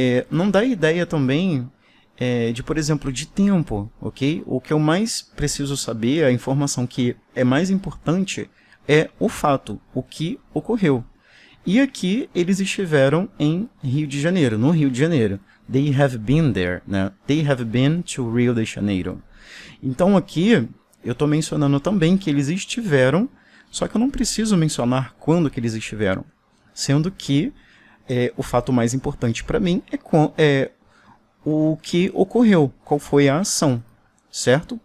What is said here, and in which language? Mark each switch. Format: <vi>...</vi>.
<pt>Não dá ideia também de, por exemplo, de tempo, ok? O que eu mais preciso saber, a informação que é mais importante, é o fato, o que ocorreu. E aqui eles estiveram em Rio de Janeiro, no Rio de Janeiro.</pt> <en>They have been there, né? They have been to Rio de Janeiro.</en> <pt>Então aqui eu estou mencionando também que eles estiveram, só que eu não preciso mencionar quando que eles estiveram, sendo que o fato mais importante para mim é o que ocorreu, qual foi a ação, certo?</pt>